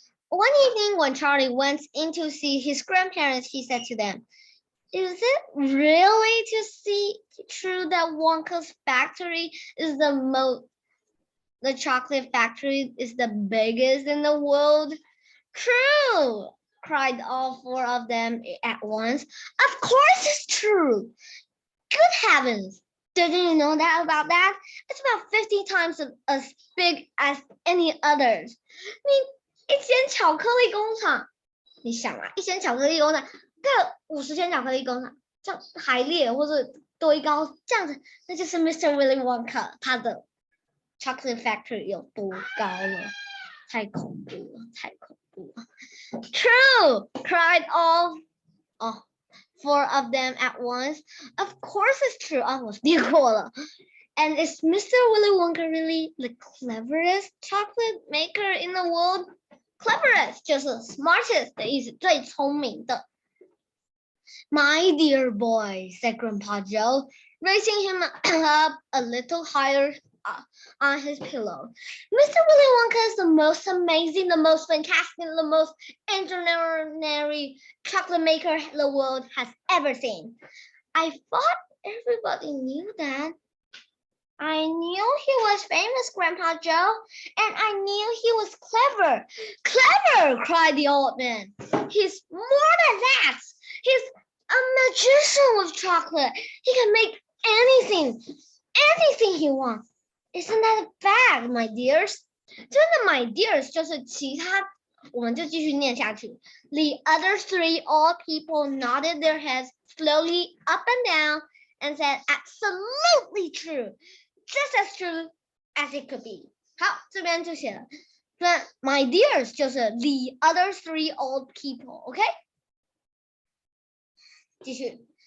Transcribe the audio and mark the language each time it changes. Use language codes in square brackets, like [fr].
[en] One evening when Charlie went in to see his grandparents, he said to them, "Is it really true that Wonka's factory is the chocolate factory is the biggest in the world?" "True!" cried all 4 of them at once. "Of course it's true! Good heavens! Didn't you know about that? It's about 50 times as big as any others." [zh] 一间巧克力工厂，你想啊，一间巧克力工厂盖50间巧克力工厂，这样排列或者堆高这样子，那就是 Mr. Willy Wonka 他的 chocolate factory 有多高了？太恐怖了！ [en] "True!" cried all 4 of them at once. "Of course it's true." [zh] 我念过了。 [en] And is Mr. Willy Wonka really the cleverest chocolate maker in the world? [zh] Cleverest 就是 smartest 的意思，最聪明的。 [en] "My dear boy," said Grandpa Joe, raising him up a little higher on his pillow. "Mr. Willy Wonka is the most amazing, the most fantastic, the most extraordinary chocolate maker the world has ever seen. I thought everybody knew that." "I knew he was famous, Grandpa Joe, and I knew he was clever." "Clever!" cried the old man. "He's more than that. He's a magician with chocolate. He can make anything he wants. Isn't that a fact, my dears?" [zh] 真的 my dears 就是其他，我们就继续念下去。 [en] The other 3 old people nodded their heads slowly up and down and said, "Absolutely true. Just as true as it could be." [zh] 好，这边就写了，那 [en] my dears 就是 the other 3 old people，OK？ [zh] 继续。